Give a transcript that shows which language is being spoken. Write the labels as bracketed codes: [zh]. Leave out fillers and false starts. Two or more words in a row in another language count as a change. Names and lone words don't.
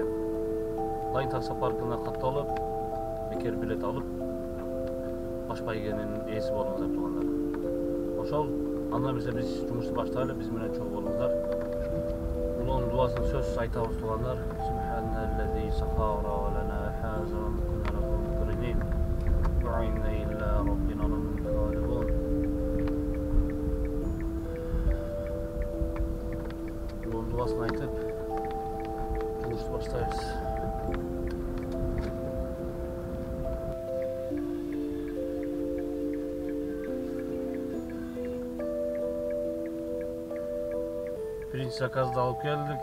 [ky] Лайн таксопаркына катталып, бекер билет алып, баш байгенин ээси болуңуздар туугандар. Ошол, андан билсе биз жумушту баштайлы, биз менен чогуу болуңуздар. Улуунун дубасын сөзсүз айтабыз туугандар. [ar] سبحان الذي سخر لنا هذا وما كنا له مقرنين. وإنا إلى ربنا لمنقلبون. [ky] Улуунун дубасын айтып, жумушту баштайбыз. Birinci zaказды алып келдик.